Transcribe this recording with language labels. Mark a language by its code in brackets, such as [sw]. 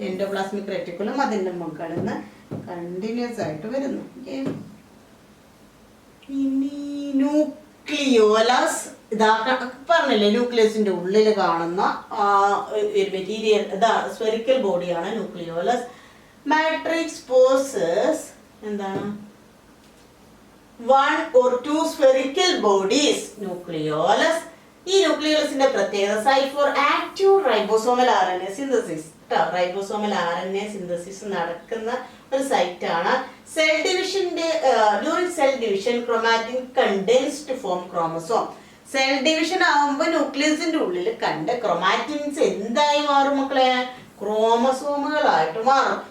[ml] Endoplasmic reticulum അതിന്റെ മുകളിൽ നിന്ന് കണ്ടിന്യൂസ് ആയിട്ട് വരുന്നു. ഇനി ന്യൂക്ലിയോലസ്, ഇതാ പറഞ്ഞില്ലേ, ന്യൂക്ലിയസിന്റെ ഉള്ളിൽ കാണുന്ന ഒരു മെറ്റീരിയൽ, ഇതാ സ്ഫെറിക്കൽ ബോഡിയാണ് ന്യൂക്ലിയോലസ്. മാട്രിക്സ് പോസസ് എന്താണ്, [en] 1 or 2 spherical bodies, [ml] nucleolus. ഈ ന്യൂക്ലിയോളസിന്റെ പ്രത്യേകത [en] Site for active ribosomal RNA synthesis. [ml] Ribosomal RNA synthesis നടക്കുന്ന ഒരു സൈറ്റ് ആണ്. [en] Cell ഡിവിഷന്റെ during cell division chromatin condenses to form chromosome. [ml] Cell division ആകുമ്പോൾ ന്യൂക്ലിയസിന്റെ ഉള്ളിൽ കണ്ട് ക്രോമാറ്റിൻസ് എന്തായി മാറും മക്കളെ, ക്രോമസോമുകളായിട്ട് മാറും.